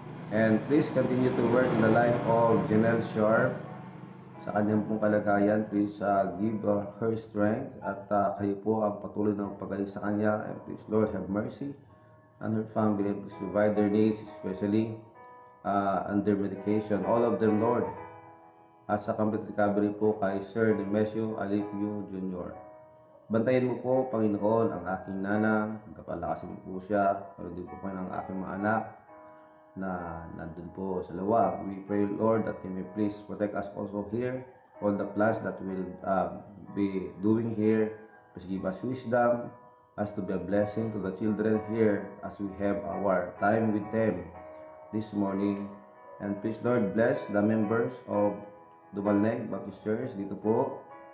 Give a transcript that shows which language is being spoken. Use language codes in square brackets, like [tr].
[en] And please continue to work in the life of Janelle Sharp. [tl] Sa kanyang pong kalagayan, [en] please give her strength [tl] at kayo po ang patuloy ng pagaling sa kanya. [en] And please, Lord, have mercy on her family. Please provide their needs, especially under medication. All of them, Lord. [tl] At sa complete recovery po kay Sir Nemesio Alipio Jr. Bantayan mo po, Panginoon, ang aking nanang. Kapalakasin mo po siya. Pero din po ang aking mga anak na nandun po sa lawag. [en] We pray, Lord, that you may please protect us also here. All the plans that we'll be doing here, please give us wisdom as to be a blessing to the children here as we have our time with them this morning. And please, Lord, bless the members of Dumalneg Baptist Church [tl] dito po.